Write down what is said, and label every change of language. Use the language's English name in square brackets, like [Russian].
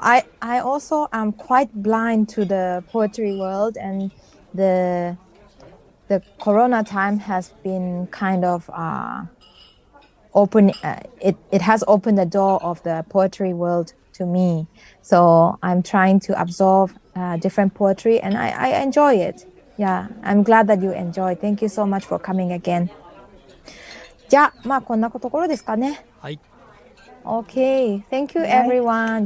[English] I also am quite blind to the poetry world, and the Corona time has been kind of open. It has opened the door of the poetry world to me. So I'm trying to absorb different poetry, and I enjoy it. Yeah, I'm glad that you enjoy. Thank you so much for coming again. [Japanese] じゃあ、こんなところですかね。はい。 [English] Okay, thank you everyone.